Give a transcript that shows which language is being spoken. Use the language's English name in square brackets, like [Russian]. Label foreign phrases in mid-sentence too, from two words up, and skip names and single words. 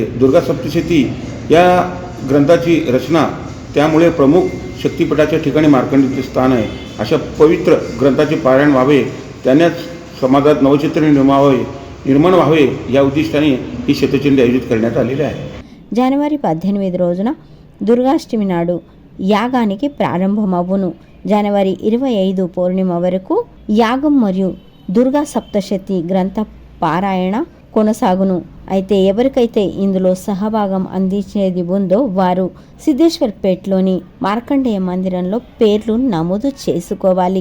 [Marathi] दुर्गा सप्तशती या ग्रंथाची रचना, त्यामुळे प्रमुख शक्तिपीठाच्या ठिकाणी मार्कंडेचे स्थान आहे. अशा पवित्र ग्रंथाचे पारायण व्हावे, त्यानेच समाजात नवचैतन्य निर्माण व्हावे या उद्दिष्टाने ही शतचंडी आयोजित करण्यात आलेली आहे. [Telugu] జనవరి 18 రోజున దుర్గాష్టమి నాడు యాగానికి ప్రారంభమవును. జనవరి 25 పౌర్ణిమ వరకు యాగం మరియు దుర్గా సప్తశతి గ్రంథ పారాయణ కొనసాగును. అయితే ఎవరికైతే ఇందులో సహభాగం అందించేది ఉందో వారు సిద్ధేశ్వర్పేటలోని మార్కండేయ మందిరంలో పేర్లు నమోదు చేసుకోవాలి.